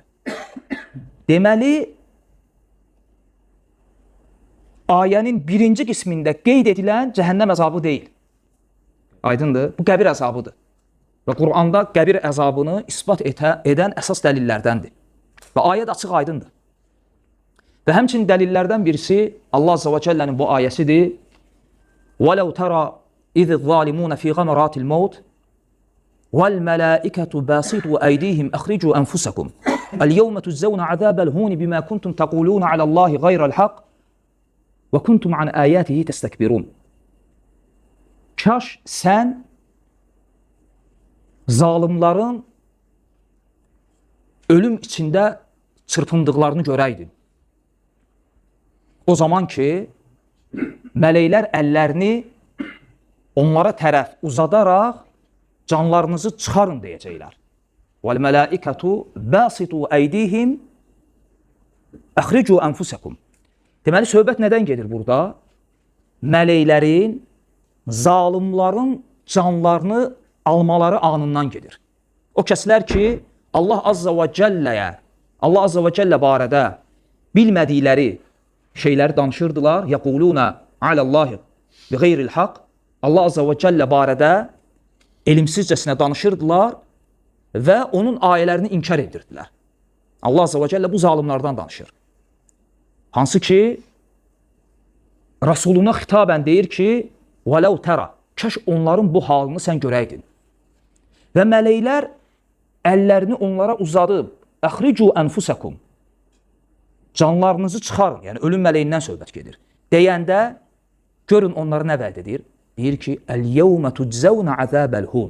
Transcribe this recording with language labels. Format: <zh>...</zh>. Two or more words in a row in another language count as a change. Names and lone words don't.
<az>Deməli, ayənin birinci qismində qeyd edilən cəhənnəm əzabı deyil. Aydındır? Bu qəbir əzabıdır. Və Quranda qəbir əzabını isbat edən əsas dəlillərdəndir. Və ayət açıq aydındır. Və həmçinin dəlillərdən birisi Allah Azza və Cəllənin bu ayəsidir.</az> <ar>وَلَوْ تَرَى إِذِ الظَّالِمُونَ فِي غَمَرَاتِ الْمَوْتِ وَالْمَلَائِكَةُ بَاسِطُوا أَيْدِيهِمْ أَخْرِجُوا أَنفُسَكُمْ الْيَوْمَ تُجْزَوْنَ عَذَابَ الْهُونِ بِمَا كُنْتُمْ تَقُولُونَ عَلَى اللَّهِ غَيْرَ الْحَقِّ وَكُنْتُمْ عَنْ آيَاتِهِ تَسْتَكْبِرُونَ.</ar> <az>Kaş sən zalimların ölüm içində çırpındıqlarını görəydin. O zaman ki, mələklər əllərini onlara tərəf uzadaraq canlarınızı çıxarın deyəcəklər.</az> <ar>وَالْمَلَائِكَةُ بَاسِطُوا أَيْدِيهِمْ أَخْرِجُوا أَنفُسَكُمْ.</ar> <az>Deməli, söhbət nədən gedir burada? Mələklərin, zalimların canlarını almaları anından gedir. O kəslər ki, Allah Azza və Cəllə barədə bilmədikləri şeyləri danışırdılar.</az> <ar>يقولون على الله بغير الحق.</ar> <az>Allah Azza və Cəllə barədə elimsizcəsinə danışırdılar və onun ayələrini inkar edirdilər. Allah Azza və Cəllə bu zalimlardan danışır. Hansı ki, Rasuluna xitabən deyir ki,</az> <ar>وَلَوْ تَرَى,</ar> <az>kaş onların bu halını sən görəydin. Və mələklər əllərini onlara uzadıb,</az> <ar>أخرجوا أنفسكم,</ar> <az>canlarınızı çıxarın, yəni ölüm mələyindən söhbət gedir. Deyəndə, görün onları nə vəd edir? Deyir ki,</az> <ar>اليوم تجزون عذاب الهون.</ar>